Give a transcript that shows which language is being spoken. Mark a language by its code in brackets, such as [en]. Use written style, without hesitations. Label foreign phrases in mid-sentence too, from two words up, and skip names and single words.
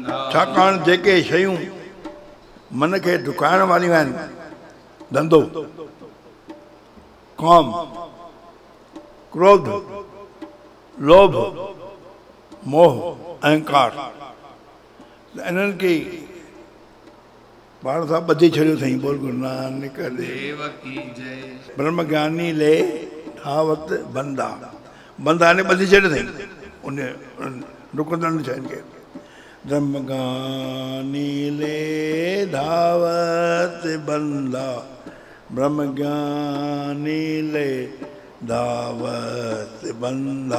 [sd] छाकाणि जेके शयूं मन खे डुकाइण वारियूं आहिनि, धंधो, काम, क्रोध, लोभ, मोह, अहंकार, इन्हनि खे पाण सां ॿधी छॾियो अथई। [hi] बोल गुरु नानक देव की जय। [pa] ਬ੍ਰਹਮ ਗਿਆਨੀ ਲੇ ਧਾਵਤ ਬੰਦਾ, [sd] बंदा ने ॿधी छॾियो अथई उन डुकंदड़ शयुनि खे। [pa] ਬ੍ਰਹਮ ਗਿਆਨੀ ਲੇ ਧਾਵਤ ਬੰਦਾ, ਬ੍ਰਹਮ ਗਿਆਨੀ ਲੇ ਧਾਵਤ ਬੰਦਾ,